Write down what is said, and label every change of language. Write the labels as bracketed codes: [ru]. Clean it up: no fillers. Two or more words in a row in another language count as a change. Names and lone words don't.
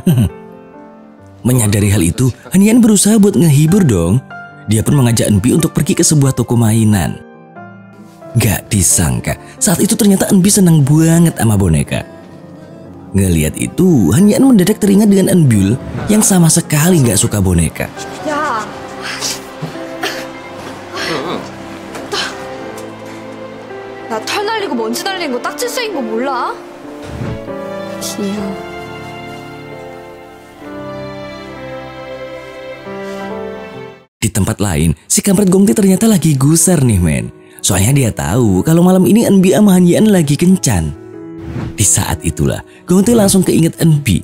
[id] Menyadari hal itu, Han Yi-eun berusaha buat ngehibur dong. Dia pun mengajak Eunbi untuk pergi ke sebuah toko mainan. Gak disangka, saat itu ternyata Eunbi senang banget sama boneka. Ngeliat itu, Han Yi-eun mendadak teringat dengan Eunbyul yang sama sekali gak suka boneka. [ko] 야, 나 털 날리고 먼지 날리는 거 딱지 쓰인 거 몰라? 귀여워. [id] Di tempat lain, si kampret Gong Tae ternyata lagi gusar nih, men. Soalnya dia tahu kalau malam ini Eunbi sama Han Yi-eun lagi kencan. Di saat itulah, Gong Tae langsung keinget Eunbi.